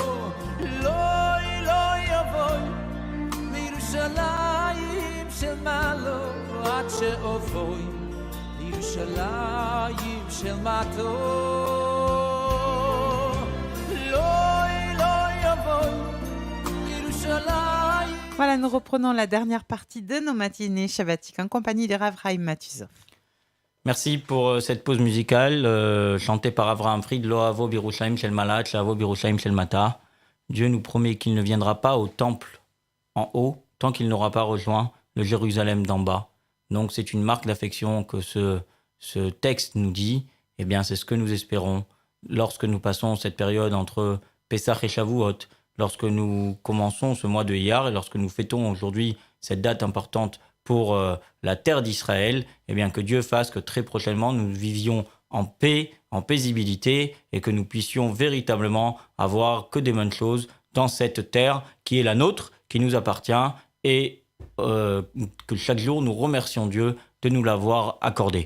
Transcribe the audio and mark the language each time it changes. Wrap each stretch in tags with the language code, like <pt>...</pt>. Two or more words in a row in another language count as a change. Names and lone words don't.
<he>לא יבוי לירושלים של מעלה, עד שאבוי לירושלים של מטה. לא יבוי לירושלים.</he> <fr>Voilà, nous reprenons la dernière partie de nos matinées shabbatiques en compagnie de Rav Chaim Matuzov. Merci pour cette pause musicale chantée par Avraham Fried,</fr> <he>לא אבוא בירושלים של מעלה, שאבוא בירושלים של מטה.</he> <fr>Dieu nous promet qu'il ne viendra pas au temple en haut tant qu'il n'aura pas rejoint le Jérusalem d'en bas. Donc c'est une marque d'affection que ce texte nous dit. Eh bien, c'est ce que nous espérons lorsque nous passons cette période entre Pessah et Shavuot, lorsque nous commençons ce mois de Iyar et lorsque nous fêtons aujourd'hui cette date importante pour la terre d'Israël, eh bien que Dieu fasse que très prochainement nous vivions en paix, en paisibilité et que nous puissions véritablement avoir que des bonnes choses dans cette terre qui est la nôtre, qui nous appartient et que chaque jour nous remercions Dieu de nous l'avoir accordé.</fr>